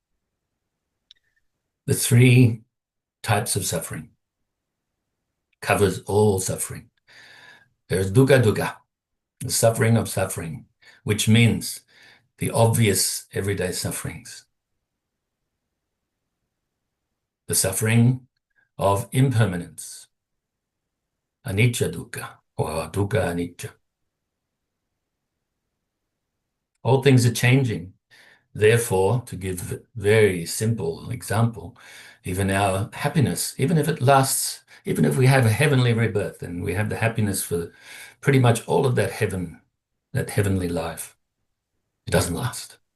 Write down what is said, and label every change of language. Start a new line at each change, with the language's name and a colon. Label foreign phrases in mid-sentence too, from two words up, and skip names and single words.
English: The three types of suffering covers all suffering. There's
Pali: dukkha dukkha,
English: the suffering of suffering, which means the obvious everyday sufferings. The suffering of impermanence,
Pali: anicca dukkha, or dukkha anicca.
English: All things are changing. Therefore, to give a very simple example, even our happiness, even if it lasts, even if we have a heavenly rebirth and we have the happiness for pretty much all of that heaven, that heavenly life, it doesn't last.